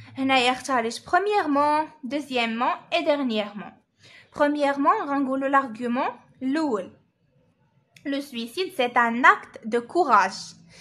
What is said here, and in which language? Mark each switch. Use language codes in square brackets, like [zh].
[ar] هنايا اختاريت [fr] premièrement, deuxièmement et dernièrement. [ar] premièrement غنقولوا l'argument الأول. [fr] Le suicide c'est un acte de courage.